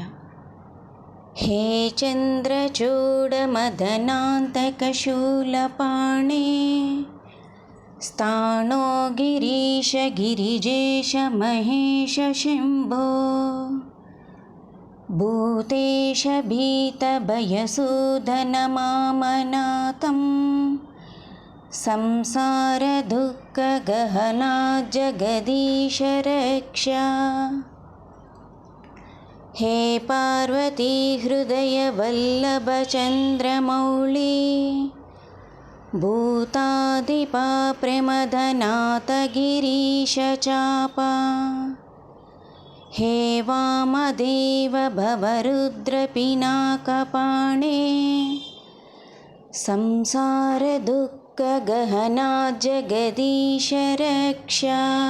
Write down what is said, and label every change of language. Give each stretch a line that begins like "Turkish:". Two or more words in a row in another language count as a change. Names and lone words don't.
Sanskrit: హే చంద్రచూడమదనాంతకశూలపాణే స్థాణో గిరీశ గిరిజేశ మహేశ శంభో భూతేశ భీతభయసూదనమామనాథం సంసారదుఃఖగహనా జగదీశ రక్ష. हे पार्वती हृदयवल्लभ चन्द्रमौळी भूतादिपा प्रमदनाथ गिरीश चापा. हे वामदेव भवरुद्रपिनाकपाणे संसारदुःखगहना जगदीश रक्षा.